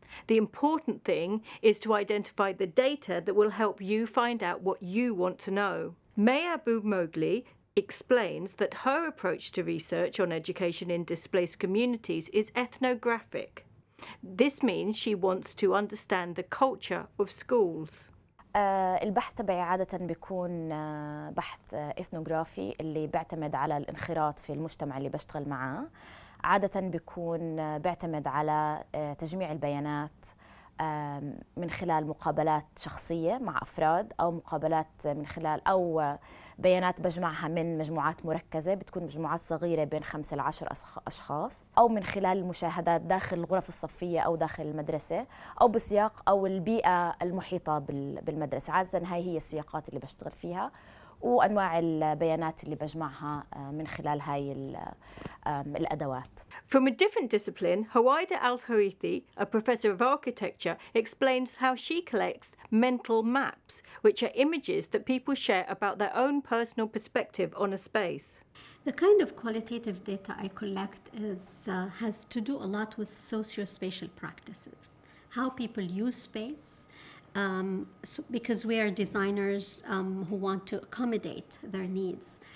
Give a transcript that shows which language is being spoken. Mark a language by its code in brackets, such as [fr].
[en] The important thing is to identify the data that will help you find out what you want to know. May Abu Mogli explains that her approach to research on education in displaced communities is ethnographic. This means she wants to understand the culture of schools. [ar] البحث تبعي عادة بيكون بحث إثنوغرافي اللي بيعتمد على الانخراط في المجتمع اللي بشتغل معاه. عادة بيكون بيعتمد على تجميع البيانات من خلال مقابلات شخصية مع أفراد أو مقابلات من خلال أو بيانات بجمعها من مجموعات مركزة بتكون مجموعات صغيرة بين 5 ل 10 أشخاص أو من خلال المشاهدات داخل الغرف الصفية أو داخل المدرسة أو بسياق أو البيئة المحيطة بالمدرسة. عادة هاي السياقات اللي بشتغل فيها وأنواع البيانات اللي بجمعها من خلال هاي الأدوات. [en] From a different discipline, Hawaida Al-Harithi, a professor of architecture, explains how she collects mental maps, which are images that people share about their own personal perspective on a space. The kind of qualitative data I collect has to do a lot with socio-spatial practices, how people use space, because we are designers who want to accommodate their needs.